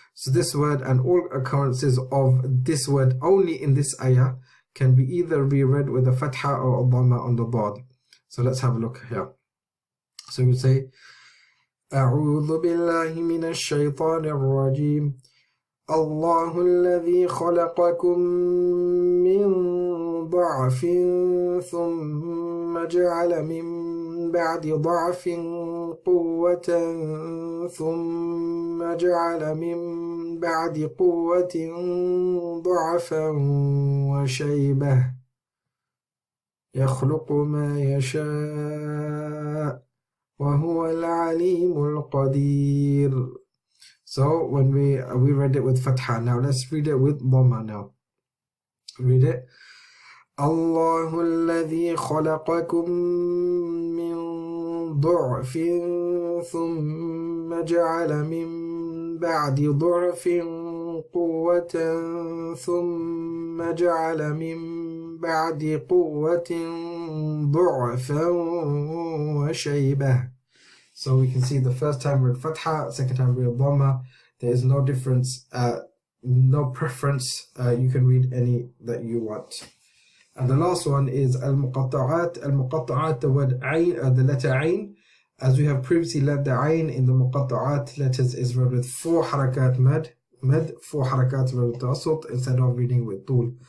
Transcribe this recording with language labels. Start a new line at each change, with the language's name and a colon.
English: So this word and all occurrences of this word only in this ayah can be either reread with a fatha or a dhamma on the dad. So let's have a look here. So we say
Arabic: أعوذ بالله من الشيطان الرجيم الله الذي خلقكم من ضعف ثم جعل من بعد ضعف قوة ثم جعل من بعد قوة ضعفا وشيبة يخلق ما يشاء وهو العليم القدير.
English: So when we read it with fatha, now let's read it with dhamma now. Read it.
Arabic: الله الذي خلقكم من ضعف ثم جعل من بعد ضعف قوة ثم جعل من بعد قوة ضعفا وشيبة.
English: So we can see the first time read fatha, second time read dhamma. There is no difference, no preference. You can read any that you want. And the last one is al-muqatta'at. Al-muqatta'at, the word ayn, the letter ayn. As we have previously learned, the ayn in the muqatta'at letters is read with 4 harakat mad, 4 harakat read with tawassut instead of reading with tul.